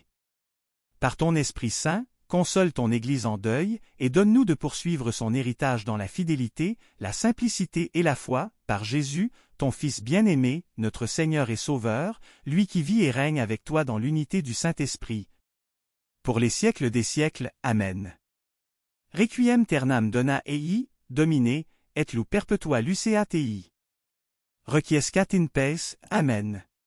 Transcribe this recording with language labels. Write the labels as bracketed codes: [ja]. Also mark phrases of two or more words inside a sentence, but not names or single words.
[fr] Par ton Esprit Saint, console ton Église en deuil, et donne-nous de poursuivre son héritage dans la fidélité, la simplicité et la foi, par Jésus, ton Fils bien-aimé, notre Seigneur et Sauveur, lui qui vit et règne avec toi dans l'unité du Saint-Esprit. Pour les siècles des siècles, Amen. [la] Requiem ternam dona ei, Domine, et lu perpetua luceat ei. Requiescat in pace, Amen.